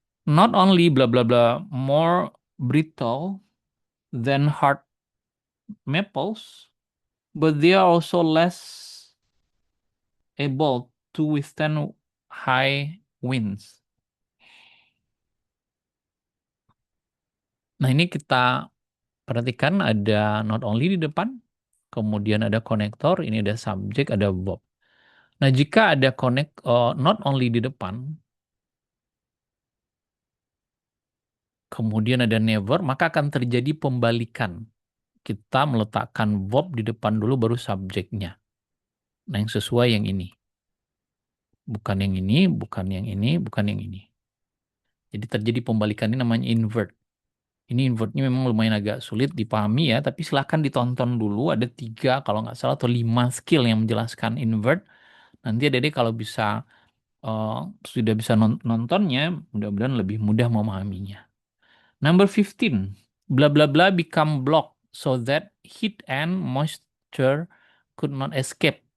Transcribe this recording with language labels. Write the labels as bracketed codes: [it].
[en] Not only blah blah blah more brittle than hard maples, but they are also less able to withstand high winds. [id] Nah, ini kita perhatikan ada not only di depan, kemudian ada konektor, ini ada subjek, ada verb. Nah, jika ada not only di depan, kemudian ada never, maka akan terjadi pembalikan. Kita meletakkan verb di depan dulu baru subjeknya. Nah, yang sesuai yang ini. Bukan yang ini, bukan yang ini, bukan yang ini. Jadi terjadi pembalikan ini namanya invert. Ini invertnya memang lumayan agak sulit dipahami ya, tapi silahkan ditonton dulu. Ada 3 kalau nggak salah atau 5 skill yang menjelaskan invert. Nanti adik kalau bisa eh, sudah bisa nontonnya, mudah-mudahan lebih mudah memahaminya. [en] Number 15, blah blah blah become blocked so that heat and moisture could not escape.